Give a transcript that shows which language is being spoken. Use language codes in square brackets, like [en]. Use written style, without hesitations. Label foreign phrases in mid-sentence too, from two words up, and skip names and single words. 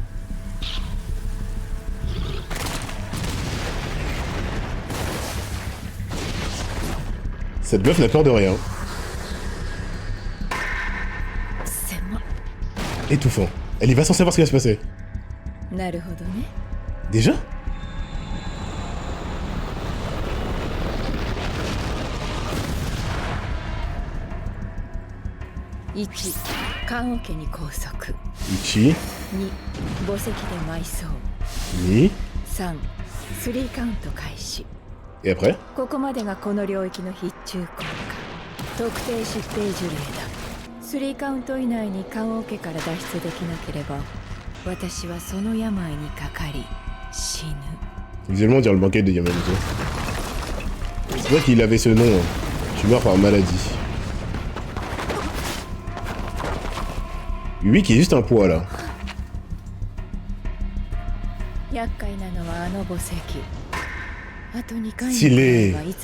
[fr] Cette meuf n'a peur de rien. Étouffant. Elle y va sans savoir ce qui va se passer. Déjà? Ichi. [ja] 2 3 カウント開始 [fr] Et après? [ja] ここまでがこの領域の必中効果。特定疾病呪霊だ。3カウント以内に棺桶から脱出できなければ、私はその病にかかり死ぬ。 [fr] Visuellement, on dirait le banquet de Yamamoto. C'est vrai qu'il avait ce nom. Hein. Tu meurs par maladie. Lui qui est juste un poids là. Stylé.